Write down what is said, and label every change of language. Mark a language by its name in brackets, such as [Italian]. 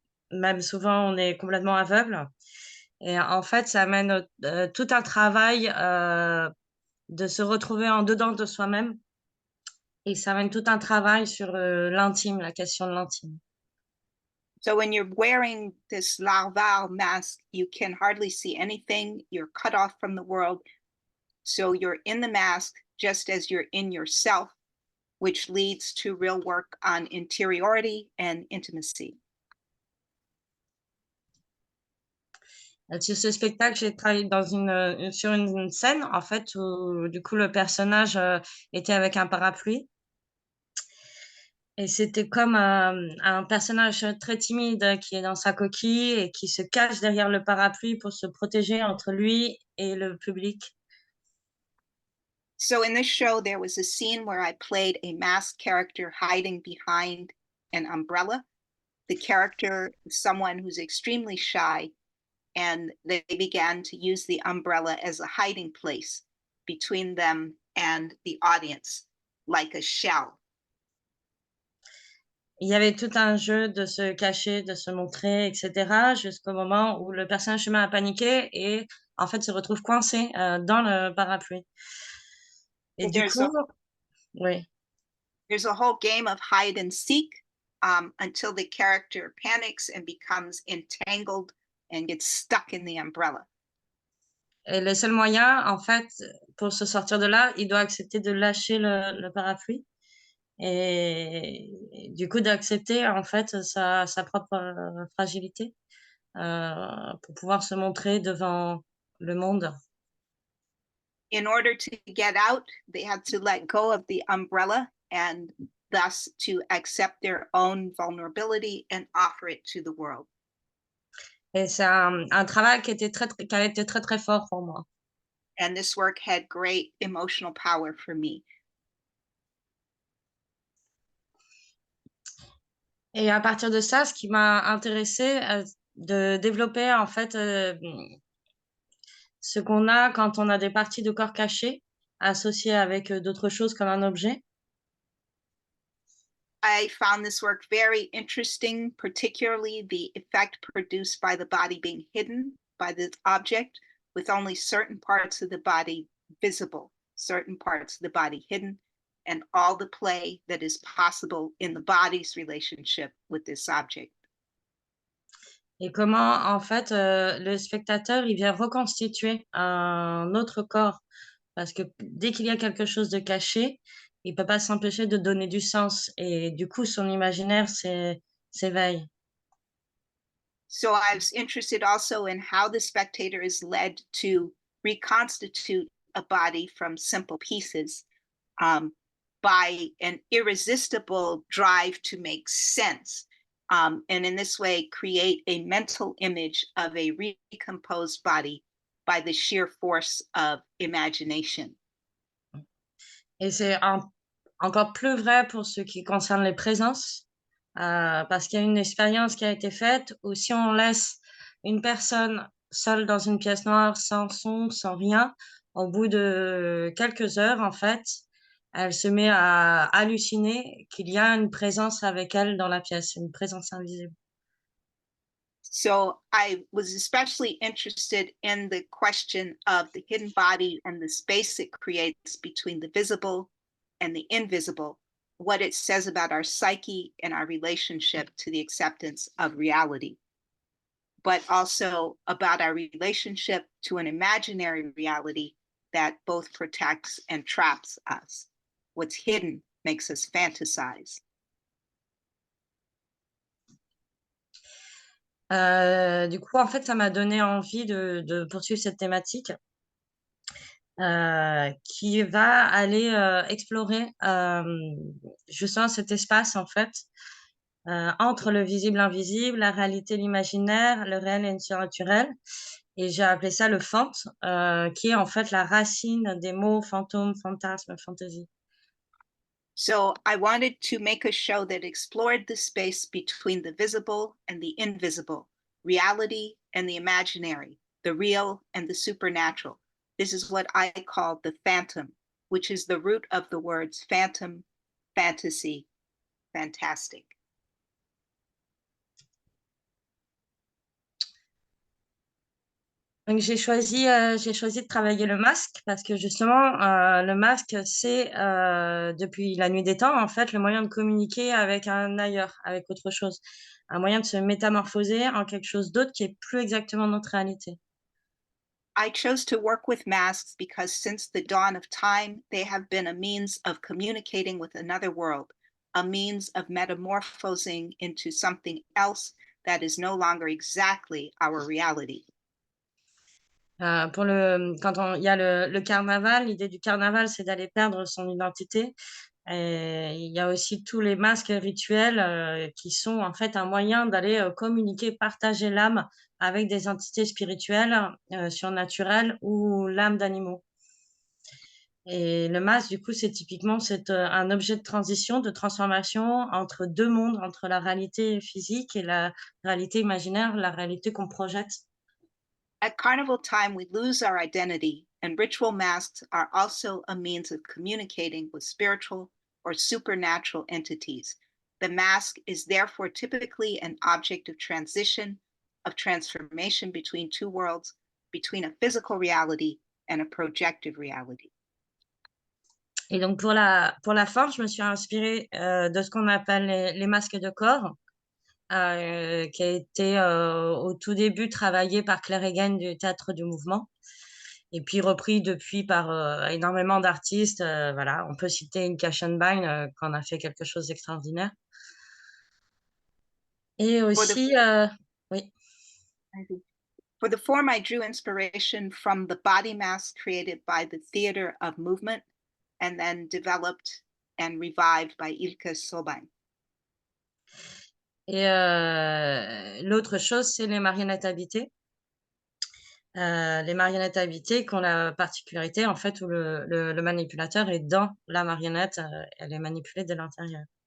[French] Même souvent, on est complètement aveugle. Et en fait, ça amène tout un travail de se retrouver en dedans de soi-même. Et ça amène tout un travail sur l'intime, la question de l'intime. [English] So when you're wearing this larval mask, you can hardly see anything. You're cut off from the world. So you're in the mask just as you're in yourself, which leads to real work on interiority and intimacy. [French] Sur ce spectacle, j'ai travaillé sur une scène, en fait, où du coup, le personnage était avec un parapluie. Et c'était comme un personnage très timide qui est dans sa coquille et qui se cache derrière le parapluie pour se protéger entre lui et le public. [English] So in this show, there was a scene where I played a masked character hiding behind an umbrella. The character is someone who's extremely shy, and they began to use the umbrella as a hiding place between them and the audience, like a shell. [French] Il y avait tout un jeu de se cacher, de se montrer, etc., jusqu'au moment où le personnage se met à paniquer et en fait se retrouve coincé dans le parapluie. Et [English] So [French] du coup, oui. [English] There's a whole game of hide and seek until the character panics and becomes entangled and gets stuck in the umbrella. [French] Et le seul moyen, en fait, pour se sortir de là, il doit accepter de lâcher le parapluie et du coup d'accepter en fait sa propre fragilité pour pouvoir se montrer devant le monde. [English] In order to get out, they had to let go of the umbrella and thus to accept their own vulnerability and offer it to the world. [French] Et c'est un travail qui a été très, très fort pour moi. [English] And this work had great emotional power for me. [French] Et à partir de ça, ce qui m'a intéressée, de développer en fait ce qu'on a quand on a des parties de corps cachées associées avec d'autres choses comme un objet. [English] I found this work very interesting, particularly the effect produced by the body being hidden by the object with only certain parts of the body visible. certain parts of the body hidden, and all the play that is possible in the body's relationship with this object. [French] Et comment, en fait, le spectateur, il vient reconstituer un autre corps. Parce que dès qu'il y a quelque chose de caché, il peut pas s'empêcher de donner du sens et du coup, son imaginaire s'éveille. [English] So I was interested also in how the spectator is led to reconstitute a body from simple pieces by an irresistible drive to make sense. And in this way, create a mental image of a recomposed body by the sheer force of imagination. [French] Et c'est encore plus vrai pour ce qui concerne les présences, parce qu'il y a une expérience qui a été faite où si on laisse une personne seule dans une pièce noire, sans son, sans rien, au bout de quelques heures, en fait, elle se met à halluciner qu'il y a une présence avec elle dans la pièce, une présence invisible. [English] So I was especially interested in the question of the hidden body and the space it creates between the visible and the invisible, what it says about our psyche and our relationship to the acceptance of reality, but also about our relationship to an imaginary reality that both protects and traps us. What's hidden makes us fantasize. [French] Du coup, en fait, ça m'a donné envie de poursuivre cette thématique qui va aller explorer justement cet espace, en fait, entre le visible, l'invisible, la réalité, l'imaginaire, le réel et le surnaturel. Et j'ai appelé ça le fante, qui est en fait la racine des mots fantôme, fantasme, fantaisie. [English] So I wanted to make a show that explored the space between the visible and the invisible, reality and the imaginary, the real and the supernatural. This is what I call the phantom, which is the root of the words phantom, fantasy, fantastic. [French] Donc j'ai choisi de travailler le masque parce que justement, le masque, c'est depuis la nuit des temps, en fait, le moyen de communiquer avec un ailleurs, avec autre chose. Un moyen de se métamorphoser en quelque chose d'autre qui est plus exactement notre réalité. [English] I chose to work with masks because since the dawn of time, they have been a means of communicating with another world, a means of metamorphosing into something else that is no longer exactly our reality. [French] Quand il y a le carnaval, l'idée du carnaval, c'est d'aller perdre son identité. Et il y a aussi tous les masques rituels qui sont en fait un moyen d'aller communiquer, partager l'âme avec des entités spirituelles, surnaturelles ou l'âme d'animaux. Et le masque, du coup, c'est typiquement un objet de transition, de transformation entre deux mondes, entre la réalité physique et la réalité imaginaire, la réalité qu'on projette. [English] At carnival time, we lose our identity, and ritual masks are also a means of communicating with spiritual or supernatural entities. The mask is therefore typically an object of transition, of transformation between two worlds, between a physical reality and a projective reality. [French] Et donc pour la forme, je me suis inspirée de ce qu'on appelle les masques de corps, qui a été au tout début travaillé par Claire Egan du Théâtre du Mouvement, et puis repris depuis par énormément d'artistes. Voilà, on peut citer Inka Schönbein, qui en a fait quelque chose d'extraordinaire. Et aussi, oui. [English] For the form, I drew inspiration from the body mask created by the Theater of Movement and then developed and revived by Ilke Sobain. [French] Et l'autre chose, c'est les marionnettes habitées. Les marionnettes habitées qui ont la particularité, en fait, où le manipulateur est dans la marionnette, elle est manipulée de l'intérieur.